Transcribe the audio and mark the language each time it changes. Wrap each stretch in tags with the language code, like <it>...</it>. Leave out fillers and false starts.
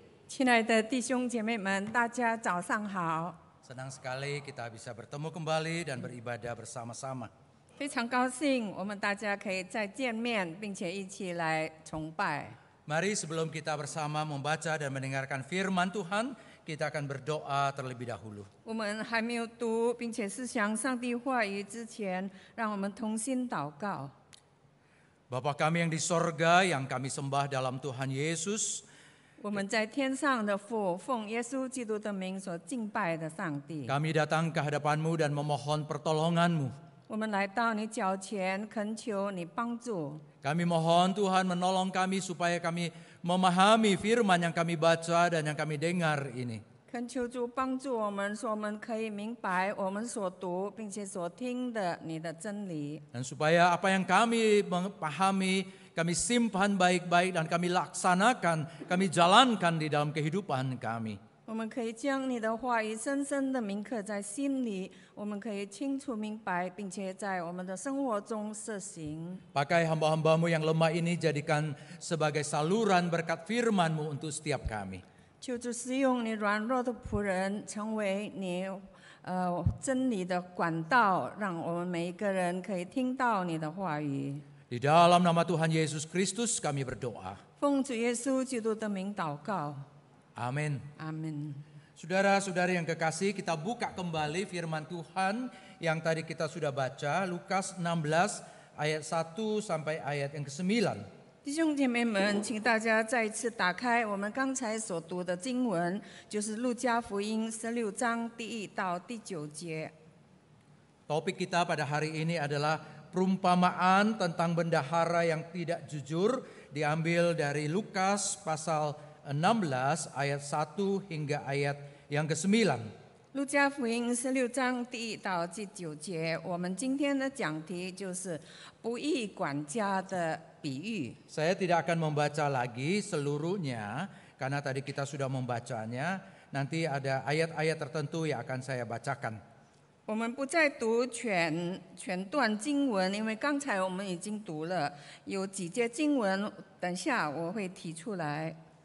<zh>亲爱的弟兄姐妹们，大家早上好！</zh> <id>Senang sekali kita bisa bertemu kembali dan beribadah bersama-sama.</id> <zh>非常高兴我们大家可以再见面，并且一起来崇拜。</zh> <id>Mari sebelum kita bersama membaca dan mendengarkan firman Tuhan, kita akan berdoa terlebih dahulu.</id> <zh>我们还没有读并且思想上帝话语之前，让我们同心祷告。</zh> <id>Bapa kami yang di sorga, yang kami sembah dalam Tuhan Yesus,</id> <zh>我们在天上的父，奉耶稣基督的名所敬拜的上帝，</zh> <id>kami datang ke hadapan-Mu dan memohon pertolongan-Mu.</id> <zh>我们来到你脚前，恳求你帮助。</zh> <id>Kami mohon Tuhan menolong kami supaya kami memahami firman yang kami baca dan yang kami dengar ini.</id> <zh>恳求主帮助我们，说我们可以明白我们所读并且所听的你的真理。</zh> <id>Dan supaya apa yang kami pahami, kami simpan baik-baik dan kami laksanakan, kami jalankan di dalam kehidupan kami.</id> <zh>我们可以将你的话语深深的铭刻在心里，我们可以清楚明白，并且在我们的生活中实行。</zh> <id>Pakai hamba-hambamu yang lemah ini jadikan sebagai saluran berkat firman-Mu untuk setiap kami.</id> <zh>求主使用你软弱的仆人，成为你真理的管道，让我们每一个人可以听到你的话语。</zh> <id>Di dalam nama Tuhan Yesus Kristus kami berdoa.</id> <zh>奉主耶稣基督的名祷告，</zh> <id>Amin.</id> <zh>阿门。</zh> <id>Saudara-saudari yang kekasih, kita buka kembali firman Tuhan yang tadi kita sudah baca, Lukas 16 ayat 1 sampai ayat yang ke-9.</id> <zh>弟兄姐妹们，请大家再一次打开我们刚才所读的经文，就是路加福音16章第1到第9节。</zh> <id>Topik kita pada hari ini adalah perumpamaan tentang bendahara yang tidak jujur, diambil dari Lukas pasal 16 ayat 1 hingga ayat yang ke-9.</id> <zh>路加福音16章第1到第9节，我们今天的讲题就是不义管家的比喻。</zh> <id>Saya tidak akan membaca lagi seluruhnya karena tadi kita sudah membacanya. Nanti ada ayat-ayat tertentu yang akan saya bacakan.</id> <zh>我们不再读全段经文，因为刚才我们已经读了，有几节经文，等下我会提出来。</zh>